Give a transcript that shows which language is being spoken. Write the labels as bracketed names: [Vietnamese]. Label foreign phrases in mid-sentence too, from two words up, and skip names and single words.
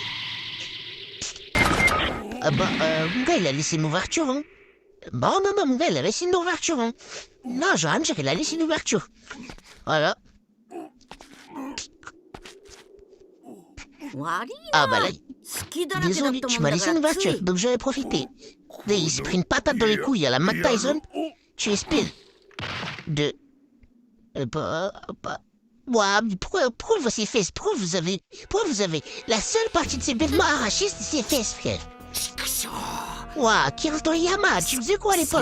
[French] Ah bah, mon gars, il a laissé une ouverture, hein. Bon, non, mon gars, il a laissé une ouverture, hein. Non, j'ai rien dire, il a laissé une ouverture. Voilà. [Japanese] 悪い [French] Ah bah là, [Japanese] 好きだらけだっ [French] désolé, [Japanese] た [French] tu [Japanese] もん [French] m'as [Japanese] だ [French] laissé [Japanese] か [French] une [Japanese] らつ [French] ouverture, [Japanese] い [French] donc j'en ai profité. Là, il s'est pris une patate dans les couilles à la Mike Tyson. Tu espères de... Ouah, mais pourquoi vous ces fesses? Pourquoi vous avez... La seule partie de ces vêtements arrachés, c'est ses fesses, frère. Ouah, Kira Toriyama, tu faisais quoi à l'époque?